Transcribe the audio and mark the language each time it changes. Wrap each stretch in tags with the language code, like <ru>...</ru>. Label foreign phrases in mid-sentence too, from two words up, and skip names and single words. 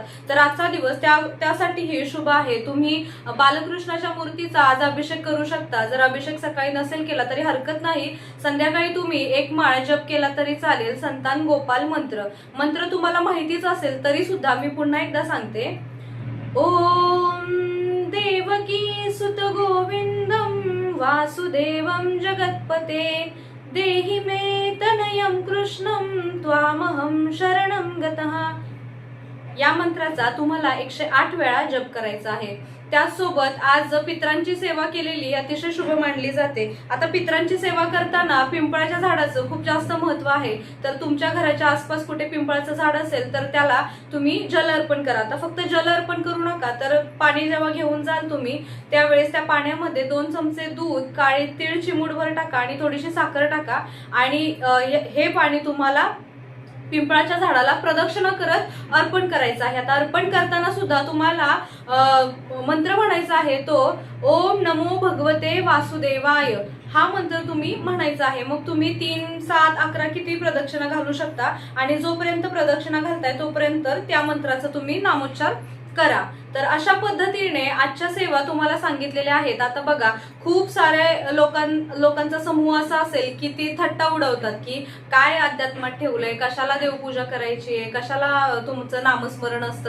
<mr>तर आजचा दिवस त्यासाठीही शुभ आहे। तुम्ही बालकृष्णाच्या मूर्तीचा आज अभिषेक करू शकता। जर अभिषेक सकाळी नसेल केला तरी हरकत नाही, संध्याकाळी तुम्ही 1 माळ जप केला तरी चालेल। संतान गोपाल मंत्र तुम्हाला माहितीच असेल तरी सुद्धा मी पुन्हा एकदा सांगते।</mr> <sa>ओम देवकी सुत गोविंदम वासुदेवं जगत्पते देहि मे तनयं कृष्णं त्वामहं शरणं गतः</sa> <mr>या मंत्राचा तुम्हाला 108 वेळा जप करायचा आहे। त्याचसोबत आज पितरांची सेवा केलेली अतिशय शुभ मानली जाते। आता पितरांची सेवा करताना पिंपळाच्या झाडाचं खूप जास्त महत्त्व आहे। तर तुमच्या घराच्या आसपास कुठे पिंपळाचं झाड असेल तर त्याला तुम्ही जल अर्पण करा। आता फक्त जल अर्पण करू नका, तर पाणी जेव्हा घेऊन जाल तुम्ही त्यावेळेस त्या पाण्यामध्ये 2 चमचे दूध, काळे तीळ चिमूटभर टाका आणि थोडीशी साखर टाका, आणि हे पाणी तुम्हाला पिंपळाच्या झाडाला प्रदक्षिणा करत अर्पण करायचं आहे। आता अर्पण करताना सुद्धा तुम्हाला मंत्र म्हणायचा आहे तो</mr> <sa>ओम नमो भगवते वासुदेवाय</sa> <mr>हा मंत्र तुम्ही म्हणायचा आहे। मग तुम्ही 3, 7, 11 किती प्रदक्षिणा घालू शकता, आणि जोपर्यंत प्रदक्षिणा घालताय तोपर्यंत त्या मंत्राचा तुम्ही नामोच्चार करा। तर अशा पद्धतीने आजच्या सेवा तुम्हाला सांगितलेल्या आहेत. आता बघा, खूप सारे लोकांचा समूह असा असेल की ती थट्टा उडवतात की काय अध्यात्मात ठेवलंय, कशाला देवपूजा करायची आहे, कशाला तुमचं नामस्मरण असतं.</mr>